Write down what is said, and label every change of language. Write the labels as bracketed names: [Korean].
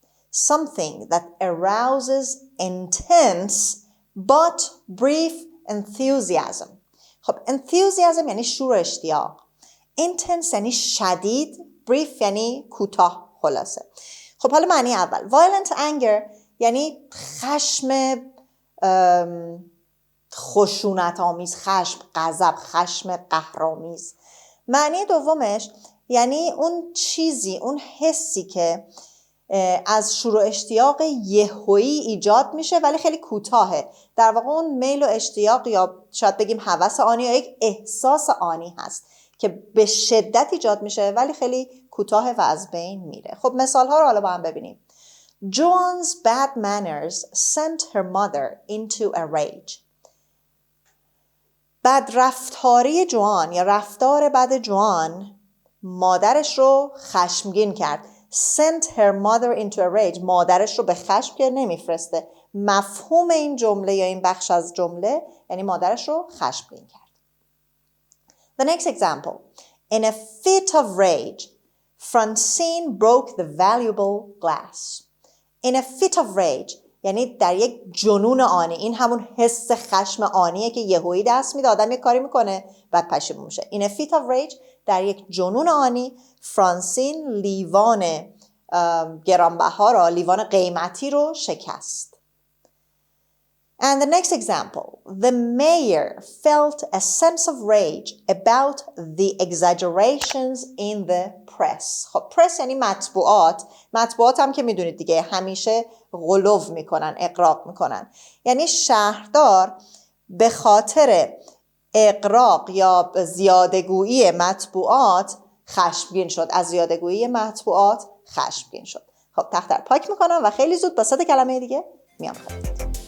[English] Something that arouses intense but brief enthusiasm. [Persian] خب enthusiasm یعنی شور و اشتیاق. Intense یعنی شدید. Brief یعنی کوتاه خلاصه. خب حالا معنی اول. [English] Violent anger [Persian] یعنی خشم خشونت آمیز، خشم، غضب، خشم قهرآمیز. معنی دومش یعنی اون چیزی، اون حسی که از شور و اشتیاق یهویی ایجاد میشه ولی خیلی کوتاهه. در واقع اون میل و اشتیاق یا شاید بگیم هوس آنی یا یک احساس آنی هست که به شدت ایجاد میشه ولی خیلی کوتاه و از بین میره. خب مثال ها رو حالا با هم ببینیم. [English] Joan's bad manners sent her mother into a rage. [Persian] بدرفتاری جوان یا رفتار بد جوان مادرش رو خشمگین کرد. [English] Sent her mother into a rage. [Persian] مادرش رو به خشم که نمیفرسته مفهوم این جمله یا این بخش از جمله یعنی مادرش رو خشمگین کرد. [English] The next example. In a fit of rage, Francine broke the valuable glass. In a fit of rage [Persian] یعنی در یک جنون آنی. این همون حس خشم آنیه که یهویی دست میده، آدم یک کاری میکنه بعد پشیمون میشه. [English] In a fit of rage [Persian] در یک جنون آنی فرانسین لیوان گرانبها لیوان قیمتی رو شکست. [English] And the next example, the mayor felt a sense of rage about the exaggerations in the press. [Persian] خب press یعنی مطبوعات. مطبوعات هم که میدونید دیگه همیشه غلو میکنن، اغراق میکنن. یعنی شهردار به خاطر اغراق یا زیادگویی مطبوعات خشمگین شد. از زیادگویی مطبوعات خشمگین شد. خب تختر پاک میکنم و خیلی زود با 3 کلمه دیگه میام خدمتتون.